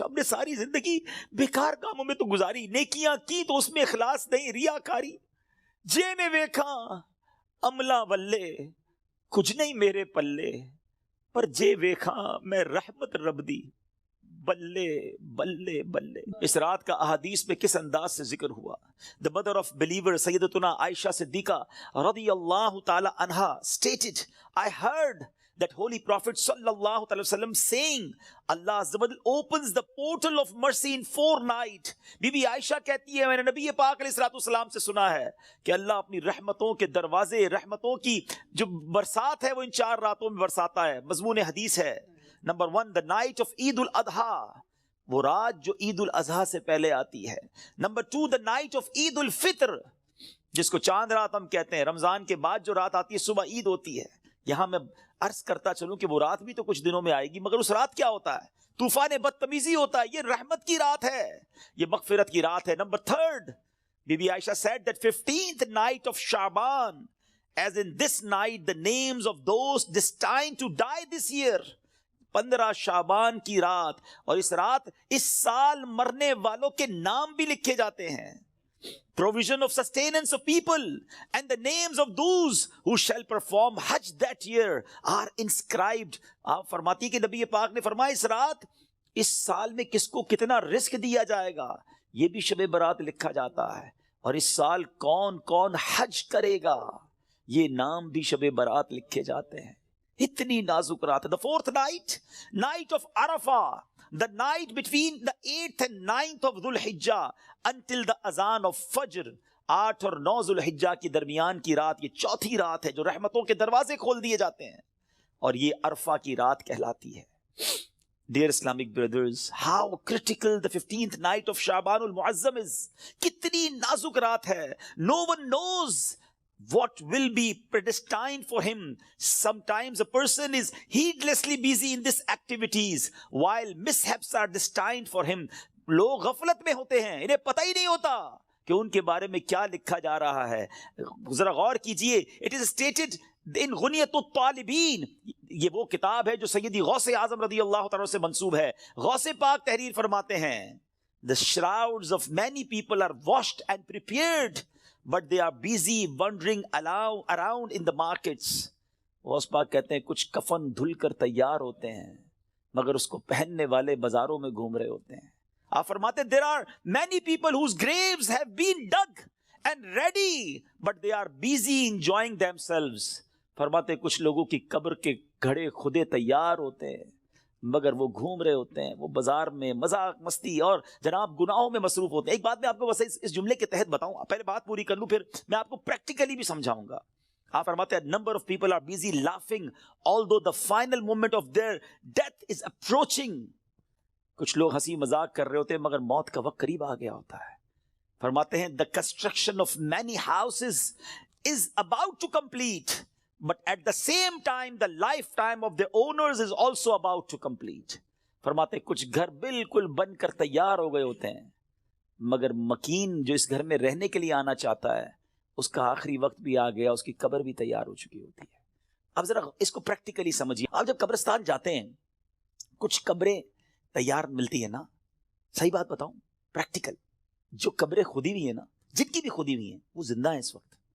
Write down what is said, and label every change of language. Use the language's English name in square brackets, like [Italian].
[Urdu] ہم نے ساری زندگی بیکار کاموں میں تو گزاری, نیکیاں کی تو اس میں اخلاص نہیں, ریاکاری. [Punjabi] جے میں ویکھا عملہ ولے کچھ نہیں میرے پلے, پر جے ویکھا میں رحمت رب دی بلے بلے بلے. [Urdu] اس رات کا احادیث میں کس انداز سے ذکر ہوا. [English] The mother of believer سیدتنا عائشہ صدیقہ رضی اللہ تعالی عنہا stated, I heard that holy prophet sallallahu alaihi wasallam saying, Allah Azza wa Jal opens the portal of mercy in 4 nights. [Urdu] Be be عائشہ کہتی ہے میں نے نبی پاک علیہ الصلوۃ والسلام سے سنا ہے کہ اللہ اپنی رحمتوں کے دروازے, رحمتوں کی جو برسات ہے وہ ان 4 راتوں میں برساتا ہے. مضمون حدیث ہے نمبر 1, [English] the night of [Urdu] عید الاضحیٰ, وہ رات جو عید الاضحیٰ سے پہلے آتی ہے. نمبر 2, [English] the night of [Urdu] عید الفطر, جس کو چاند رات ہم کہتے ہیں. رمضان کے بعد جو رات آتی ہے صبح عید ہوتی ہے. یہاں میں عرض کرتا چلوں کہ وہ رات بھی تو کچھ دنوں میں آئے گی, مگر اس رات کیا ہوتا ہے؟ طوفان بدتمیزی ہوتا ہے. یہ رحمت کی رات ہے, یہ مغفرت کی رات ہے. [English] Number 3, Bibi Aisha said that 15th night of Shaban, as in this night the names of those destined to die this year. [Urdu] 15 شعبان کی رات, اور اس رات اس سال مرنے والوں کے نام بھی لکھے جاتے ہیں. [English] provision of sustenance of people, and the names of those who shall perform Hajj that year are inscribed. [Urdu] آپ فرماتی کہ نبی پاک نے فرمایا اس رات اس سال میں کس کو کتنا رزق دیا جائے گا یہ بھی شب برات لکھا جاتا ہے، اور اس سال کون کون حج کرے گا یہ نام بھی شب برات لکھے جاتے ہیں. اتنی نازک رات ہے. [English] The fourth night, night of Arafah, the night between the 8th and 9th of Dhul Hijjah until the azan of Fajr. [Urdu] 8 اور 9 ذو الحجہ کی درمیان کی رات، یہ چوتھی رات ہے جو رحمتوں کے دروازے کھول دیے جاتے ہیں، اور یہ عرفہ کی رات کہلاتی ہے. [English] Dear Islamic brothers, how critical the 15th night of Sha'ban al-Mu'azzam is. [Urdu] کتنی نازک رات ہے. [English] No one knows what will be predestined for him. Sometimes a person is heedlessly busy in these activities while mishaps are destined for him. [Urdu] لوگ غفلت میں ہوتے ہیں، انہیں پتہ ہی نہیں ہوتا کہ ان کے بارے میں کیا لکھا جا رہا ہے. ذرا غور کیجئے. [English] It is stated in [Urdu] غنیۃ الطالبین، یہ وہ کتاب ہے جو سیدی غوث اعظم رضی اللہ تعالیٰ سے منسوب ہے. غوث پاک تحریر فرماتے ہیں [English] The shrouds of many people are washed and prepared, but they are busy wandering around in the markets. [Urdu] Ghaus Pak کہتے ہیں کچھ کفن دھل کر تیار ہوتے ہیں مگر اس کو پہننے والے بازاروں میں گھوم رہے ہوتے ہیں. آپ فرماتے [English] there are many people whose graves have been dug and ready, but they are busy enjoying themselves. [Urdu] فرماتے کچھ لوگوں کی قبر کے گھڑے خودے تیار ہوتے ہیں مگر وہ گھوم رہے ہوتے ہیں، وہ بازار میں مذاق مستی اور جناب گناہوں میں مصروف ہوتے ہیں. ایک بات میں آپ کو بس اس جملے کے تحت بتاؤں، پہلے بات پوری کر لوں پھر میں آپ کو پریکٹیکلی بھی سمجھاؤں گا. آپ فرماتے ہیں [English] number of people are busy laughing although the final moment of their death is approaching. [Urdu] کچھ لوگ ہنسی مذاق کر رہے ہوتے ہیں مگر موت کا وقت قریب آ گیا ہوتا ہے. فرماتے ہیں [English] the construction of many houses is about to complete, but at the same time the lifetime of the owners is also about to complete. [Urdu] فرماتے ہیں کچھ گھر بالکل بن کر تیار ہو گئے ہوتے ہیں مگر مکین جو اس گھر میں رہنے کے لیے آنا چاہتا ہے اس کا آخری وقت بھی آ گیا، اس کی قبر بھی تیار ہو چکی ہوتی ہے. اب ذرا اس کو پریکٹیکلی سمجھیے. آپ جب قبرستان جاتے ہیں کچھ قبریں تیار ملتی ہے نا، صحیح بات بتاؤں پریکٹیکل، جو قبریں کھودی ہوئی ہیں نا، جن کی بھی کھودی ہوئی ہیں وہ زندہ ہیں اس وقت.